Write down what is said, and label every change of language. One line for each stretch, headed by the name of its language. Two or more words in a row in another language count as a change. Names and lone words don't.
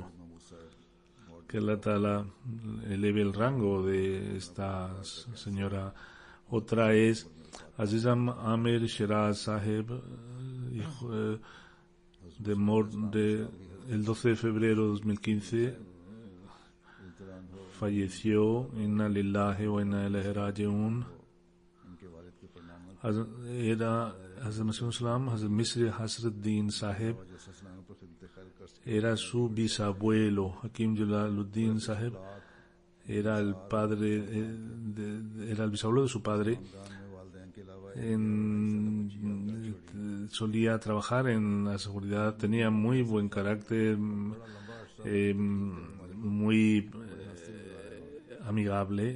Spanish: Que
Arabic: الله تعالى
Spanish: eleve el rango de esta señora. Otra es Azizam Amir Shiraz Sahib, el 12 de febrero de 2015 falleció.
Arabic: إنا لله وإنا إليه راجعون.
Spanish: Era Hazrat Masih Islam, Hazrat Misri Hasruddin Sahib, era su bisabuelo. Hakim Jalaluddin Sahib era el padre, era el bisabuelo de su padre. Solía trabajar en la seguridad, tenía muy buen carácter, muy amigable.